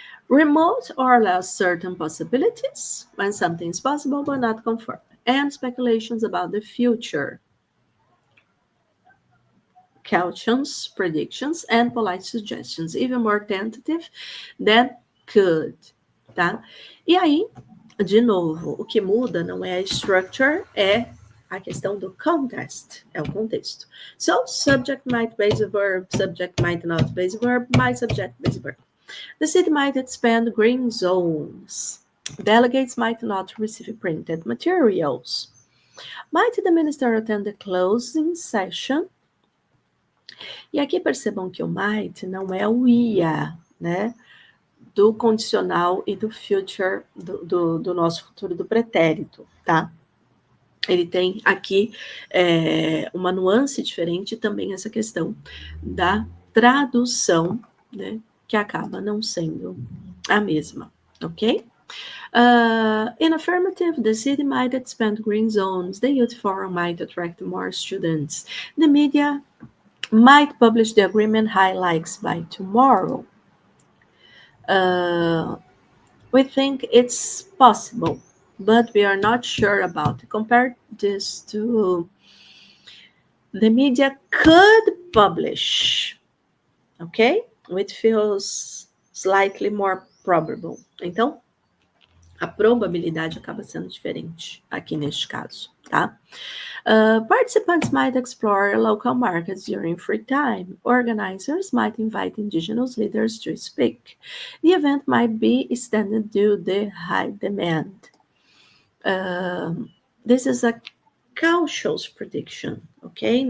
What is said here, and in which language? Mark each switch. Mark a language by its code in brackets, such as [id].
[en] Remote or less certain possibilities when something is possible but not confirmed, and speculations about the future. Cautions, predictions, and polite suggestions, even more tentative than could, tá? [pt] E aí, de novo, o que muda não é a structure, é a questão do context, é o contexto. [en] So, subject might base verb, subject might not base verb, might subject base verb. The city might expand green zones. Delegates might not receive printed materials. Might the minister attend the closing session? [pt] E aqui percebam que o might não é o ia, né? Do condicional e do future, do nosso futuro do pretérito, tá? Ele tem aqui uma nuance diferente também essa questão da tradução, né? Que acaba não sendo a mesma, ok? [en] In affirmative, the city might expand green zones, the youth forum might attract more students, the media might publish the agreement highlights by tomorrow. We think it's possible, but we are not sure about it. Compare this to the media could publish, ok? Which feels slightly more probable. [pt] Então, a probabilidade acaba sendo diferente aqui neste caso, tá? [en] Participants might explore local markets during free time. Organizers might invite indigenous leaders to speak. The event might be extended due to the high demand. This is a cautious prediction, ok?